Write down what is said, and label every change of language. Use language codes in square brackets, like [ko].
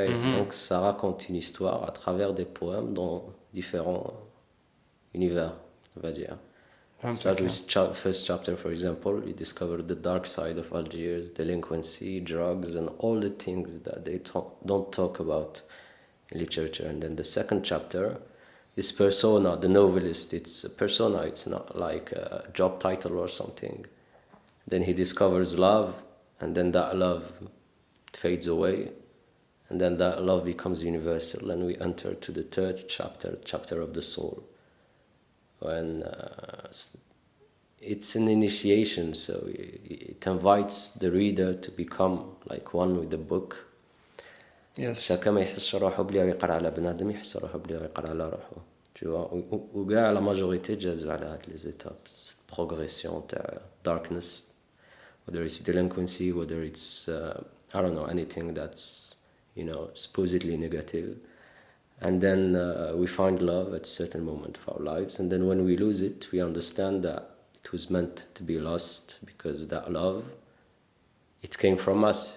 [fr] Donc ça raconte une histoire à travers des poèmes dans différents univers, on va dire. [en] Start with first chapter, for example, you discover the dark side of Algiers, delinquency, drugs, and all the things that they don't talk about in literature. And then the second chapter, this persona, the novelist, it's a persona, it's not like a job title or something. Then he discovers love, and then that love fades away, and then that love becomes universal, and we enter to the third chapter of the soul. When it's an initiation, so it invites the reader to become like one with the book. Yes. [ar] شاكا ما يحسش روحه بلي يقرا على بنادم يحس روحه بلي يقرا على روحه. [fr] Tu vois, [ar] وكاع [fr] la majorité [ar] جازوا على هاد [fr] les étapes, cette progression [en] تاع darkness, whether it's delinquency, whether it's I don't know, anything that's, you know, supposedly negative. And then we find love at a certain moment of our lives, and then when we lose it, we understand that it was meant to be lost, because that love, it came from us.